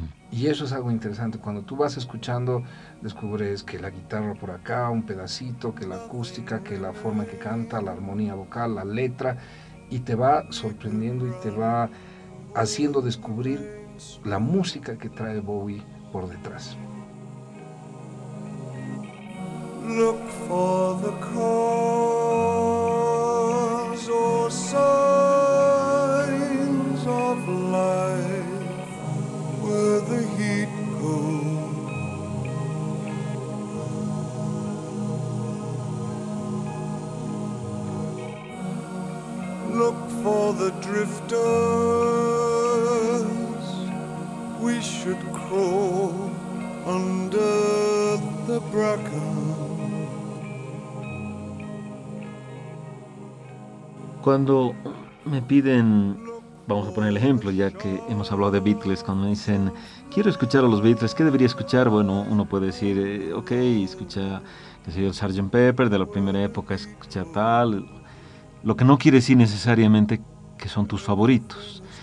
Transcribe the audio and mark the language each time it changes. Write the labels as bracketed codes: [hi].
[es] Y eso es algo interesante, cuando tú vas escuchando, descubres que la guitarra por acá, un pedacito, que la acústica, que la forma en que canta, la armonía vocal, la letra, y te va sorprendiendo y te va haciendo descubrir la música que trae Bowie por detrás. [en] Look for the calls or signs of life. Where the heat goes. look for the drifters. We should crawl under the bracken. [es] Cuando me piden, vamos a poner el ejemplo, ya que hemos hablado de Beatles, cuando me dicen, quiero escuchar a los Beatles, ¿qué debería escuchar? Bueno, uno puede decir, ok, escucha, qué sé yo, el Sgt. Pepper de la primera época, escucha tal. Lo que no quiere decir necesariamente que son tus favoritos.